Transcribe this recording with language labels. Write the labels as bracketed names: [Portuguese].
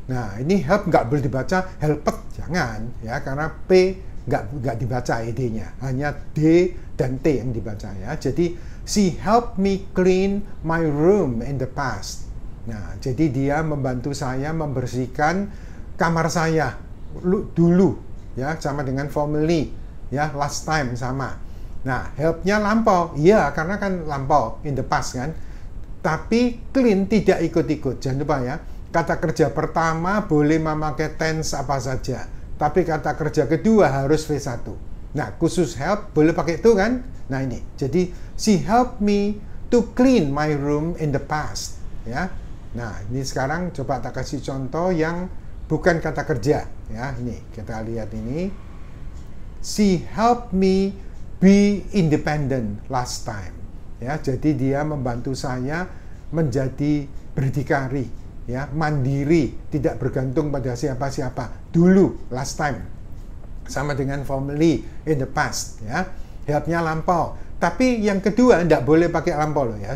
[Indonesian] Nah, ini help nggak boleh dibaca helped, jangan ya, karena P nggak dibaca ed-nya, hanya D dan T yang dibaca ya. [English] Jadi she helped me clean my room in the past. [Indonesian] Nah, jadi dia membantu saya membersihkan kamar saya dulu ya, sama dengan formerly ya, [English] last time [Indonesian] sama. Nah, help-nya lampau. Iya, karena kan lampau [English] in the past [Indonesian] kan. Tapi clean tidak ikut-ikut. Jangan lupa ya. Kata kerja pertama boleh memakai tense apa saja. Tapi kata kerja kedua harus V1. Nah, khusus help boleh pakai itu kan. Nah, ini. [English] Jadi, she helped me to clean my room in the past. [Indonesian] Ya. Nah, ini sekarang coba tak kasih contoh yang bukan kata kerja. Ya, ini. Kita lihat ini. [English] She helped me be independent last time. [Indonesian] Ya, jadi dia membantu saya menjadi berdikari, ya, mandiri, tidak bergantung pada siapa-siapa. Dulu, last time. Sama dengan [English] formally in the past, [Indonesian] ya. Help-nya lampau. Tapi yang kedua tidak boleh pakai lampau loh ya.